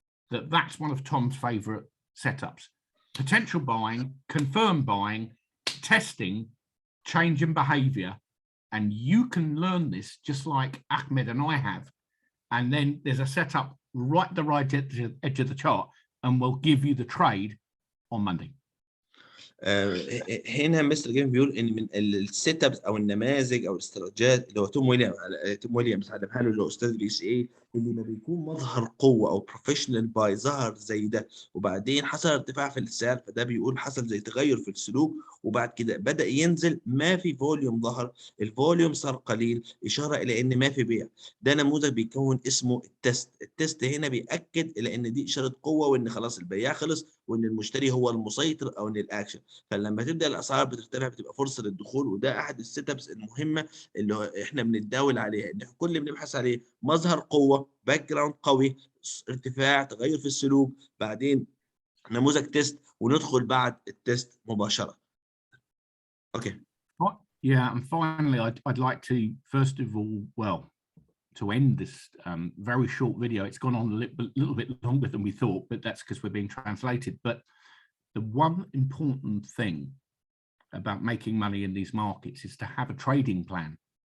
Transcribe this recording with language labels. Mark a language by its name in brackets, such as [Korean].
[English] That's one of Tom's favorite setups. Potential buying, confirmed buying, testing, change in behavior. And you can learn this just like Ahmed and I have. And then there's a setup right at the right edge of the chart, and we'll give you the trade on Monday. [Arabic] هنا مستر جيفين بيقول ان من السيت ابس او النماذج او الاستراتيجيات اللي هو توم ويليامز علمها له اللي هو استاذ البي سي اي، اللي ما بيكون مظهر قوه او بروفيشنال باي ظهر زي ده وبعدين حصل ارتفاع في السعر، فده بيقول حصل زي تغير في السلوك وبعد كده بدا ينزل، ما في فوليوم ظهر، الفوليوم صار قليل، اشاره الى ان ما في بيع. ده نموذج بيكون اسمه التست. التست هنا بياكد الى ان دي اشاره قوه وان خلاص البياع خلص وان المشتري هو المسيطر او ان الاكشن. فلما تبدا الاسعار بترتفع بتبقى فرصه للدخول، وده احد السيت ابس المهمه اللي احنا بنتداول عليها، ان كل اللي بنبحث عليه مظهر قوه، باك جراوند قوي، ارتفاع، تغير في السلوك، بعدين نموذج تيست، وندخل بعد التيست مباشره. اوكي. [English] Yeah, and finally, I'd like to first of all, to end this very short video. It's gone on a little bit longer than we thought, but that's because we're being translated. But the one important thing about making money in these markets is to have a trading plan.